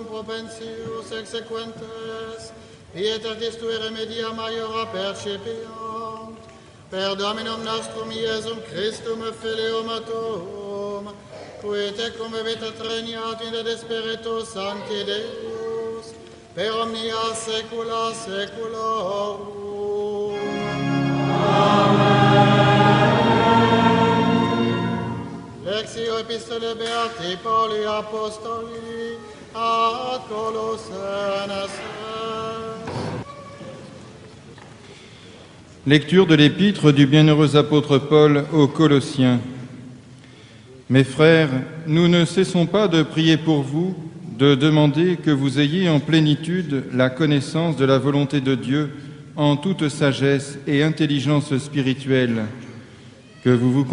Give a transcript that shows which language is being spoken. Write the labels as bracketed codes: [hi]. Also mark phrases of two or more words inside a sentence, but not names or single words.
[la] propensius exequentes, pietas tue remedia maiora percipiant, per Dominum nostrum Iesum Christum Filium tuum, qui tecum vivit regnat in de Spiritus Sancti Deus, per omnia saecula saeculorum. Lexio Epistolae Beati Pauli Apostoli ad Colossenses. [fr] Lecture de l'épître du bienheureux apôtre Paul aux Colossiens. Mes frères, nous ne cessons pas de prier pour vous, de demander que vous ayez en plénitude la connaissance de la volonté de Dieu en toute sagesse et intelligence spirituelle, que vous vous